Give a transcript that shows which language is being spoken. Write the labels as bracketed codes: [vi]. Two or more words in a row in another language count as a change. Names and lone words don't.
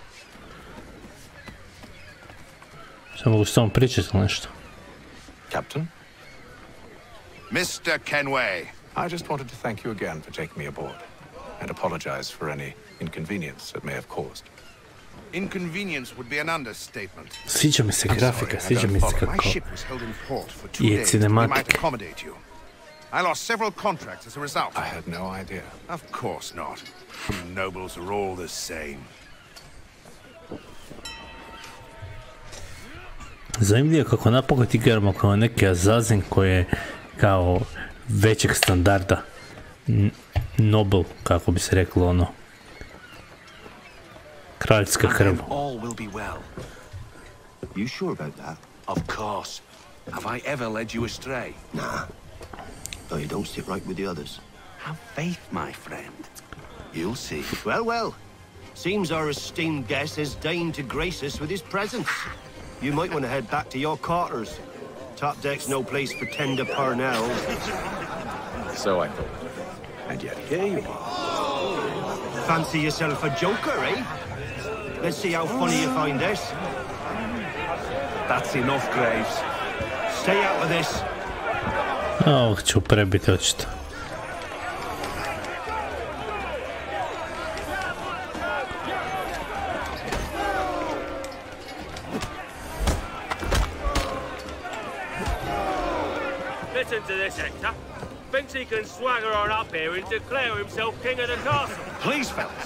[hr] Šta mogu s tobom pričati nešto? [en] Captain? Mr. Kenway. I just wanted to thank you again for taking me aboard, and apologize for any inconvenience it may have caused. Inconvenience would be an understatement. [hr] Sviđa mi se grafika, sviđa mi se kako je cinematik. [en] I lost several contracts as a result. I had no idea. Of course not. Nobles are all the same. [hr] Zanimljivo kako napokon igramo kao neki Azazin koji je kao većeg standarda. Nobel, kako bi se reklo ono. Kraljska krv. [en] All will be well. You sure about that? Of course. Have I ever led you astray? Nah. No, you don't sit right with the others. Have faith, my friend. You'll see. Well, well. Seems our esteemed guest has deigned to grace us with his presence. You might want to head back to your quarters. Top deck's no place for tender parnell. So I thought. And yet here you are. Fancy yourself a joker, eh? Let's see how funny you find this. That's enough, Graves. Stay out of this. [hr] Ovog ću prebiti očito. [en] Listen to this, Hector. Thinks he can swagger on up here and declare himself king of the castle.